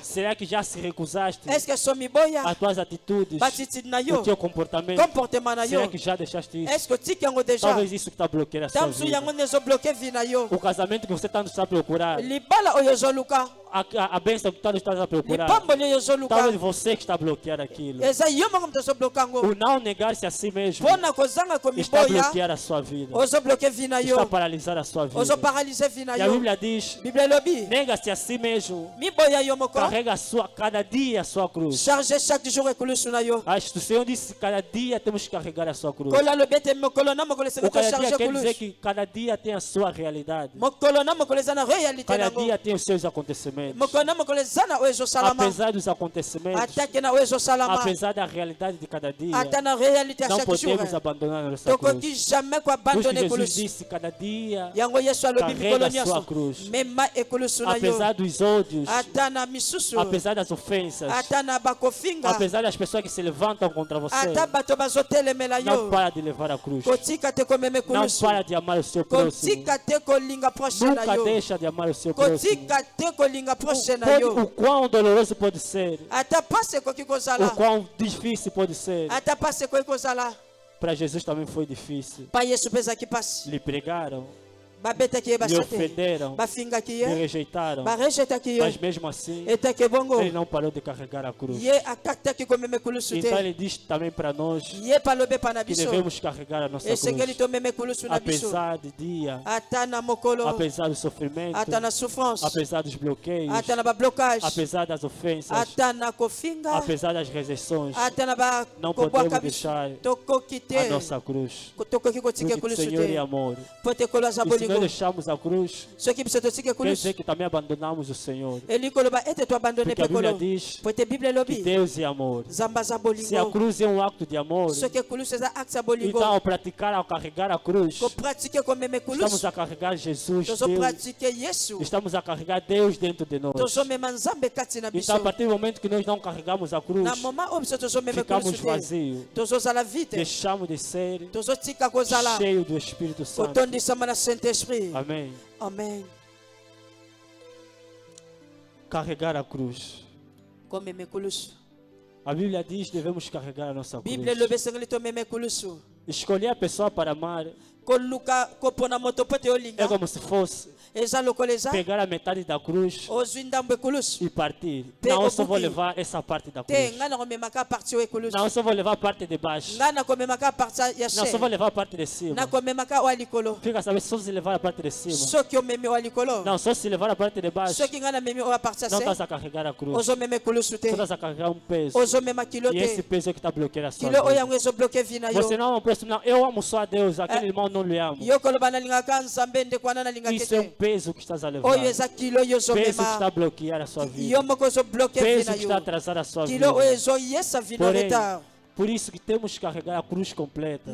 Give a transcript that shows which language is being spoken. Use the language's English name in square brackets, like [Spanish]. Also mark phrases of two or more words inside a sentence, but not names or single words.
[Portuguese] Será que já se recusaste [Lingala] estce so miboya [Portuguese] as tuas atitudes, [Lingala] batitidi na [Portuguese] o [Lingala] yo [Portuguese] teu comportamento? [Lingala] comportement na [Portuguese] Será [Lingala] yo [Portuguese] que já deixaste isso? [Lingala] estce otiki yango deja [Portuguese] Talvez isso que está bloqueando a sua tamsu vida. [Lingala] yango nde ezobloke vi na yo [Portuguese] O casamento que você tanto está a procurar, [Lingala] libala oyo ozoluka [Portuguese] a bênção que tanto está a procurar, [Lingala] lipamboli oyo ozoluka [Portuguese] talvez você que está a bloquear aquilo. [Lingala] eza yo moko moto ozobloka yango [Portuguese] O não negar-se a si mesmo [Lingala] mpona kozanga [Portuguese] está a [Lingala] komiboya [Portuguese] bloquear a sua vida, [Lingala] ozobloke vi na [Portuguese] está a [Lingala] yo [Portuguese] paralisar a sua vida. [Lingala] ozoparalize vi na [Portuguese] E a [Lingala] yo [Portuguese] Bíblia diz: [Lingala] biblia elobi [Portuguese] nega-se a si mesmo, [Lingala] miboya yo moko [Portuguese] carrega cada dia a sua cruz. [French] charge chaque jour [Lingala] ekulusu na yo [Portuguese] O Senhor disse: cada dia temos que carregar a sua cruz. [Lingala] kola alobi ete mokolo na mokolo esenga [Portuguese] O cada [Lingala] tocharge [Portuguese] dia quer dizer [Lingala] kulusu [Portuguese] que cada dia tem a sua realidade. [Lingala] mokolo na mokolo eza na réalité [Portuguese] Cada [Lingala] nango [Portuguese] dia tem os seus acontecimentos. [Lingala] mokolo na mokolo eza na oyo ezosalama [Portuguese] Apesar dos acontecimentos, [Lingala] atake na oyo ezosalama [Portuguese] apesar da realidade de cada dia, [Lingala] ata na réalité ya [Portuguese] não [French] chaque jour [Portuguese] podemos abandonar a nossa cruz. [Lingala] tokoki jamais [Portuguese] Por isso [Lingala] koabandone [Portuguese] Jesus [Lingala] ekulusu [Portuguese] disse: cada dia, [Lingala] yango yesu alobi [Portuguese] carrega [Lingala] mikolo [Portuguese] a sua [Lingala] nyonso [Portuguese] cruz. [Lingala] mema ekulusu na yo [Portuguese] Apesar dos ódios, [Lingala] ata na misusu [Portuguese] apesar das ofensas, [Lingala] ata na bakofinga [Portuguese] apesar das pessoas que se levantam contra você, [Lingala] ata bato bazotelemela [Portuguese] não [Lingala] yo [Portuguese] para de levar a cruz. [Lingala] kotika te komema [Portuguese] Não [Lingala] ekulusu [Portuguese] para de amar o seu próximo. [Lingala] kotika te kolinga proche na [Portuguese] Nunca [Lingala] yo [Portuguese] deixa de amar o seu próximo. [Lingala] kotika te kolinga proche na [Portuguese] O [Lingala] yo [Portuguese] quão doloroso pode ser, [Lingala] ata pasi ekoki [Portuguese] o [Lingala] kozala [Portuguese] quão difícil pode ser. [Lingala] ata pasi ekoki kozala [Portuguese] Para Jesus também foi difícil. [Lingala] pa yesu mpe ezalaki pasi [Portuguese] Lhe pregaram, [Lingala] babetaki ye [Portuguese] lhe [Lingala] basa te [Portuguese] ofenderam, [Lingala] bafingaki [Portuguese] lhe [Lingala] ye [Portuguese] rejeitaram. [Lingala] barejetaki [Portuguese] Mas [Lingala] ye [Portuguese] mesmo assim, [Lingala] etaki bongo [Portuguese] ele não parou de carregar a cruz. [Lingala] ye akataki komema ekulusu [Portuguese] Então [Lingala] te [Portuguese] ele diz também para nós [Lingala] ye palobe pa na [Portuguese] que [Lingala] biso [Portuguese] devemos carregar a nossa [Lingala] esengeli [Portuguese] cruz. [Lingala] tomema ekulusu na biso [Portuguese] Apesar de dia, [Lingala] ata na mokolo [Portuguese] apesar do sofrimento, [Lingala] ata na souffrance [Portuguese] apesar dos bloqueios, [Lingala] ata na bablocage [Portuguese] apesar das ofensas, [Lingala] ata na kofinga [Portuguese] apesar das rejeições, [Lingala] ata na [Portuguese] não [Lingala] bakobwaka [Portuguese] podemos [Lingala] biso [Portuguese] deixar [Lingala] tokoki [Portuguese] a [Lingala] te [Portuguese] nossa cruz. [Lingala] tokoki kotika [Portuguese] Porque o [Lingala] ekulusu [Portuguese] Senhor é [Lingala] te [Portuguese] amor. [Lingala] po te ekolo aza [Portuguese] E se nós [Lingala] bolingo [Portuguese] deixarmos a cruz, [Lingala] soki biso totika [Portuguese] quer [Lingala] ekulusu [Portuguese] dizer que também abandonamos o Senhor. [Lingala] elingi koloba ete toabandone [Portuguese] Porque a [Lingala] mpe [Portuguese] Bíblia [Lingala] kolo [Portuguese] diz [Lingala] po ete biblia [Portuguese] que [Lingala] elobi [Portuguese] Deus é amor. [Lingala] nzambe aza [Portuguese] Se a [Lingala] bolingo [Portuguese] cruz é um acto de amor, [Lingala] soki ekulusu eza acte ya bolingo [Portuguese] então ao praticar, ao carregar a cruz, [Lingala] kopratike komema [Portuguese] estamos [Lingala] ekulusu [Portuguese] a carregar Jesus, Deus, [Lingala] tozopratike yesu [Portuguese] estamos a carregar Deus dentro de nós. [Lingala] tozomema nzambe kati na biso [Portuguese] Então a partir do momento que nós não carregamos a cruz, [Lingala] na moma oyo biso tozomema [Portuguese] ficamos [Lingala] ekulusu te [Portuguese] vazios, [Lingala] tozozala vite [Portuguese] deixamos de ser [Lingala] tozotika kozala [Portuguese] cheios do Espírito Santo. [Lingala] kotondisama na [French] saint esprit [Portuguese] Amém. [Lingala] amen [Portuguese] Carregar a cruz. [Lingala] komema ekulusu [Portuguese] A Bíblia diz que devemos carregar a nossa cruz. [Lingala] biblia elobi esengeli tomema ekulusu [Portuguese] Escolher a pessoa para amar [Lingala] koluka kopona moto mpo te [Portuguese] é [Lingala] olinga [Portuguese] como se fosse [Lingala] eza lokola eza [Portuguese] pegar a metade da cruz [Lingala] ozwi ndambo ekulusu [Portuguese] e partir. Pega Não, eu o só vou buquinho. levar essa parte da [Lingala] te [Portuguese] cruz. [Lingala] ngai nakomemaka parti oyo ekulusu [Portuguese] Não, eu só vou levar a parte de baixo. [Lingala] ngai nakomemaka parti ya [Portuguese] Não, só vou she levar a parte de cima. [Lingala] nakomemaka oyo ya likolo [Portuguese] Fica sabendo, só se levar a parte de cima. [Lingala] soki omemi oyo ya likolo [Portuguese] Não, só se levar a parte de baixo, [Lingala] soki ngai namemi oyo ya parti ya [Portuguese] não se estás a carregar a cruz. [Lingala] ozomema ekulusu te [Portuguese] Só estás a carregar um peso. [Lingala] ozomema kilo [Portuguese] E esse [Lingala] te [Portuguese] peso é que está bloqueando a sua [Lingala] kilo oyo [Portuguese] vida. [Lingala] yango ezobloke vi na yo [Portuguese] Você não ama o próximo, não. Eu amo só a Deus, aquele irmão não lhe amo. [Lingala] yo koloba nalingaka nzambe ndeko wana nalingaki [Portuguese] Isso é um [Lingala] te [Portuguese] peso que estás a levar. [Lingala] oyo eza kilo oyo [Portuguese] Peso que está a [Lingala] ozomema [Portuguese] bloquear a sua vida. [Lingala] yo moko ozobloke vi [Portuguese] Peso [Lingala] na [Portuguese] que está a [Lingala] yo [Portuguese] atrasar a sua [Lingala] kilo oyo [Portuguese] vida. [Lingala] ezoyesa vi na [Portuguese] Porém, [French] retard [Portuguese] por isso que temos que carregar a cruz completa.